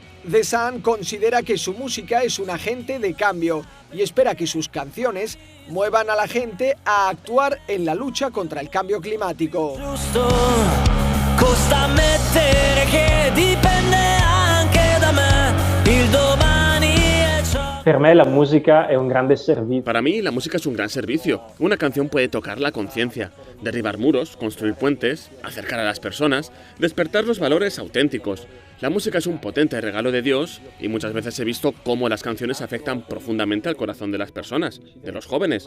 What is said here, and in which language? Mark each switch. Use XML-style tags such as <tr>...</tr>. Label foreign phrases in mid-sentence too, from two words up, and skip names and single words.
<es>The Sun considera que su música es un agente de cambio y espera que sus canciones muevan a la gente a actuar en la lucha contra el cambio climático.</es> <it>Per me la música è un grande servizio.</it> <es>Para mí, la música es un gran servicio. Una canción puede tocar la conciencia, derribar muros, construir puentes, acercar a las personas, despertar los valores auténticos. La música es un potente regalo de Dios y muchas veces he visto cómo las canciones afectan profundamente al corazón de las personas, de los jóvenes.</es>